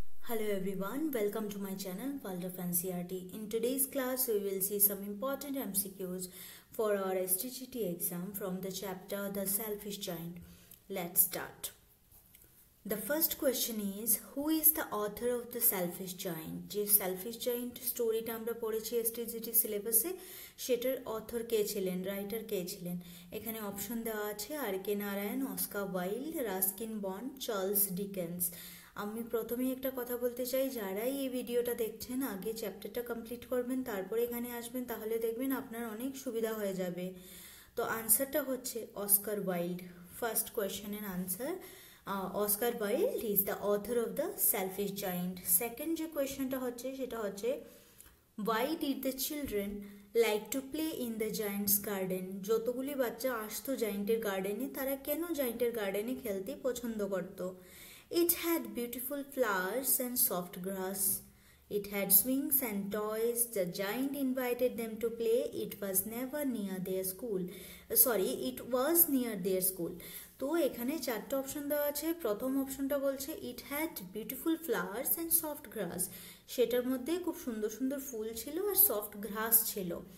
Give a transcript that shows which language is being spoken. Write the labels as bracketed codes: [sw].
[en] Hello everyone, welcome to my channel World of NCERT. In today's class, we will see some important MCQs for our STGT exam from the chapter The Selfish Giant. Let's start. The first question is, who is the author of The Selfish Giant? [bn] যে Selfish Giant স্টোরিটা আমরা পড়েছি STGT সিলেবাসে, সেটার author কে ছিলেন, writer কে ছিলেন? এখানে option দেওয়া আছে R K. Narayan, Oscar Wilde, Ruskin bond, Charles Dickens. আমি প্রথমেই একটা কথা বলতে চাই, যারাই এই ভিডিওটা দেখছেন আগে চ্যাপ্টারটা কমপ্লিট করবেন, তারপরে এখানে আসবেন, তাহলে দেখবেন আপনার অনেক সুবিধা হয়ে যাবে। তো আনসারটা হচ্ছে Oscar Wilde. First কোয়েশ্চেনের answer Oscar Wilde [en] Is the author of the selfish giant. [bn] Second যে কোয়েশ্চেনটা হচ্ছে সেটা হচ্ছে [en] Why did the children like to play in the giant's garden? [bn] যতগুলি বাচ্চা আসতো জায়েন্টের গার্ডেনে, তারা কেন জায়েন্টের গার্ডেনে খেলতে পছন্দ করতো? [en] It had beautiful flowers and soft grass. It had swings and toys. The giant invited them to play. It was never near their school. It was near their school. [bn] তো এখানে চারটা অপশন দেওয়া আছে। প্রথম অপশনটা বলছে [en] it had beautiful flowers and soft grass, [bn] সেটার মধ্যে খুব সুন্দর সুন্দর ফুল ছিল আর সফট গ্রাস ছিল।